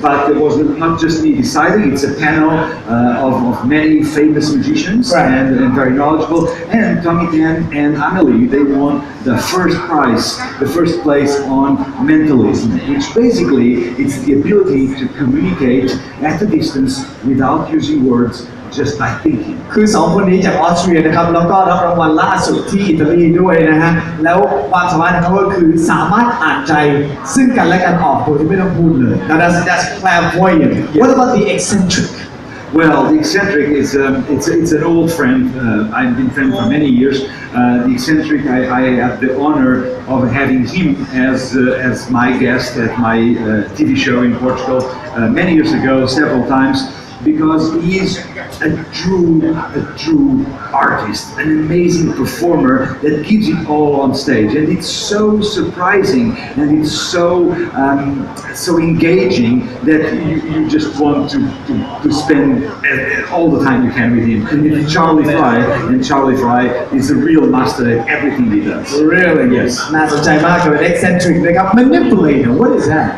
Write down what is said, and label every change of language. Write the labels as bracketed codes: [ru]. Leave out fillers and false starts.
[en] But it was not just me deciding, it's a panel of many famous magicians, right. and very knowledgeable. And Tommy Tan and Amelie, they won the first prize, the first place on mentalism, which basically it's the ability to communicate at a distance without using words, just by thinking. [th] คือ2คนนี้จากออสเตรียนะครับแล้วก็รับรางวัลล่าสุดที่อิตาลีด้วยนะฮะแล้วความสามารถของเขาก็คือสามารถอ่านใจซึ่งกันและกันออกโดยที่ไม่ต้องพูดเลย [en] Now that's clairvoyant. What about the eccentric? Well, the eccentric is it's an old friend. I've been friends for many years. The eccentric, I have the honor of having him as my guest at my TV show in Portugal many years ago, several times. Because he is a true artist, an amazing performer that gives it all on stage, and it's so surprising and it's so engaging that you just want to spend all the time you can with him. And it's Charlie Fry is a real master at everything he does. Really? Yes. [th] น่าสนใจมากกับ eccentric นะครับ [en] manipulator what is that